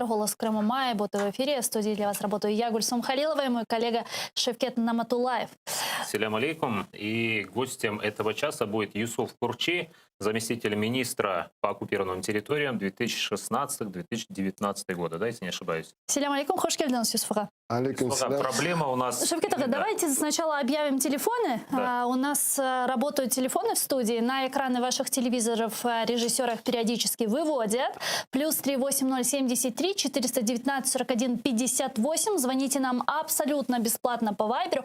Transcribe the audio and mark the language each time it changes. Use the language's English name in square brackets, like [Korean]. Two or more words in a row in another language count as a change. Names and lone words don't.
[Russian] Голос Крыма Мая». Буду в эфире. В студии для вас работаю я, Гульсум Халилова, и мой коллега Шевкет Наматулаев. [Crimean Tatar] Салям алейкум. [Russian] И гостем этого часа будет Юсуф Курчи, заместитель министра по оккупированным территориям 2016-2019 года, да, если не ошибаюсь. [Crimean Tatar] Салям алейкум, хош келдіңіз, Юсуфа. Алейкум салям. [Russian] Проблема у нас... Шевкет, давайте сначала объявим телефоны. Да. У нас работают телефоны в студии. На экраны ваших телевизоров режиссеры их периодически выводят. Плюс 38073 419 41 58. Звоните нам абсолютно бесплатно по Вайберу.